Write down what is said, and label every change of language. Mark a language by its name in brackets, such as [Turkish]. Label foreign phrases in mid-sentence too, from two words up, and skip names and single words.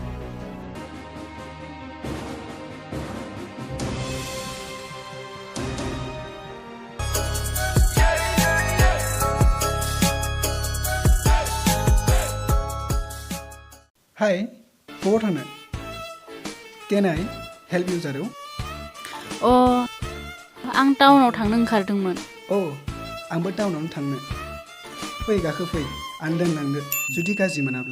[Bodo] हाय, बबाव थांनो? [English] Can I help you, [Bodo] जारौ? आं टाउनाव थांनो ओंखारदोंमोन। आंबो टाउनावनो थांनो। फै गाखो फै, आं दोनलांदो जुदि गाज्रि मोनाब्ला।